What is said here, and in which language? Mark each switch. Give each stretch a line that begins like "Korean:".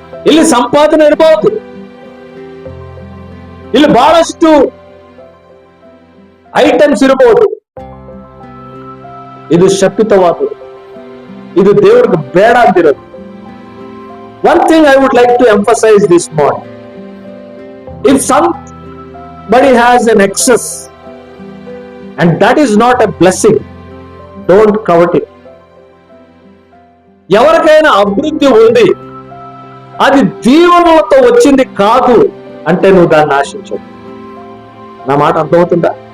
Kannada: ಇಲ್ಲಿ ಸಂಪಾದನೆ ಇರಬಹುದು, ಇಲ್ಲಿ ಬಹಳಷ್ಟು ಐಟಮ್ಸ್ ಇರಬಹುದು, ಇದು ಶಪಿತವಾದದ್ದು, ಇದು ದೇವರಿಗೆ ಬೇಡ ಅಂದಿರೋದು.
English: One thing I would like to emphasize this morning: if somebody has an excess and that is not a blessing, don't covet it.
Telugu: ఎవరికైనా అభివృద్ధి ఉంది, అది దీవెనలతో వచ్చింది కాదు అంటే నువ్వు దాన్ని ఆశించవు. నా మాట అర్థమవుతుందా?